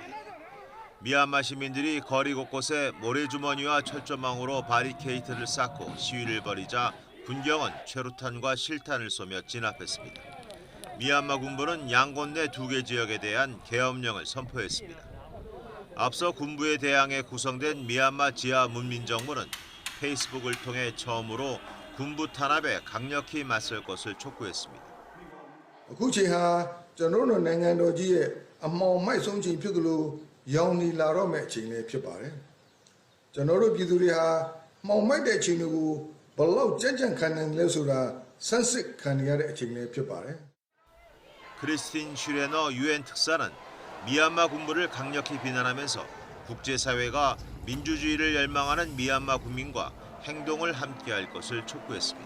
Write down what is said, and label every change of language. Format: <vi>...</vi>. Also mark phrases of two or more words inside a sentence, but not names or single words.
<ko>미얀마 시민들이 거리 곳곳에 모래주머니와 철조망으로 바리케이트를 쌓고 시위를 벌이자 군경은 최루탄과 실탄을 쏘며 진압했습니다. 미얀마 군부는 양곤 내 2개 지역에 대한 계엄령을 선포했습니다. 앞서 군부에 대항해 구성된 미얀마 지하 문민정부는 페이스북을 통해 처음으로 군부 탄압에 강력히 맞설 것을 촉구했습니다.</ko> <my>အခုချိန်ဟာကျွန်တော်တို့နိုင်ငံတော်ကြီးရဲ့အမှောင်မိုက်ဆုံးချိန်ဖြစ်သလိုရောင်နေလာတော့မယ့်အချိန်လည်းဖြစ်ပါတယ်ကျွန်တော်တို့ပြည်သူတွေဟာမှောင်မိုက်တဲ့အချိန်တွေကိုဘလောက်ကြံ့ကြံ့ခံနိုင်လဲဆိုတာဆန်းစစ်ခံရတဲ့အချိန်လည်းဖြစ်ပါတယ်</my> <ko>크리스틴 슈레너 유엔 특사는 미얀마 군부를 강력히 비난하면서 국제사회가 민주주의를 열망하는 미얀마 국민과 행동을 함께할 것을 촉구했습니다.</ko>